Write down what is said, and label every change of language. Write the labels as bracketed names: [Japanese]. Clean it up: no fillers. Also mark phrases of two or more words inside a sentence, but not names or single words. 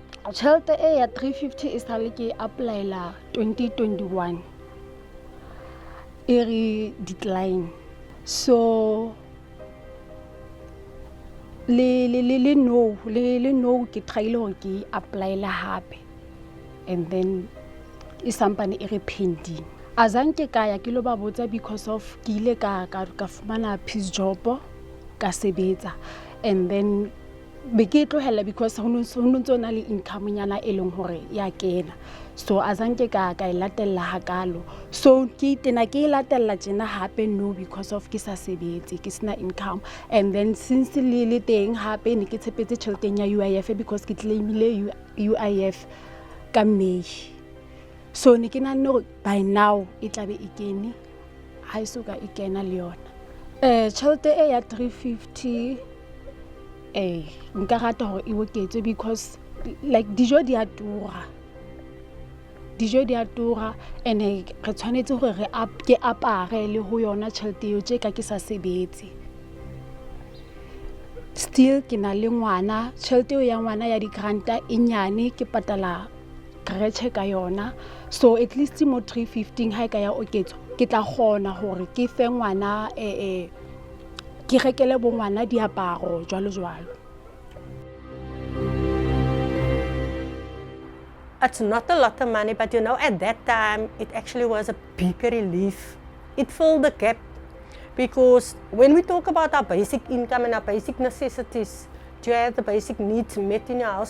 [Southern Sotho] Tjhelete e ya 350 e sale ke apply-la 2021 e re decline. So le no ke tryile hore ke apply-le hape, [English] and then [Southern Sotho] e sampane e re pending. Azanke kaya ke lo ba botsa [English] because of [Southern Sotho] ke ile ka fumana [English] peace job [Southern Sotho] ka sebetsa, [English] and then [Southern Sotho] be ke tlohela because ho ntso na le income nyana e leng hore ya kena. So azanke ka e latella hakalo, so ke tena ke latella tjena hape no [English] because of [Southern Sotho] ke sa sebetse, ke sena income. [English] And then [Southern Sotho] since le teng hape ne ke tshepetse tjheleteng ya UIF because ke claimile UIF ka May. So ne ke nahana hore [English] by now [Southern Sotho] e tlabe e kene, ha e soka e kena le yona. Tjhelete e ya 350 nka rata hore e oketswe [English] because like [Southern Sotho] dijo di a tura, and re tshwanetse hore ke apare le ho yona tjhelete eo tje ka ke sa sebetse. Still ke na le ngwana, tjhelete eo ya ngwana ya di-granta e nyane, ke patala creche ka yona. So [English] at least [Southern Sotho] mo 315 ha e ka ya oketswa, ke tla kgona hore ke fe ngwana ke rekele bo ngwana diaparo jwalo. [English] It's not a lot of money, but you know, at that time, it actually was a big relief. It filled the gap, because when we talk about our basic income and our basic necessities, do you have the basic needs met in your house?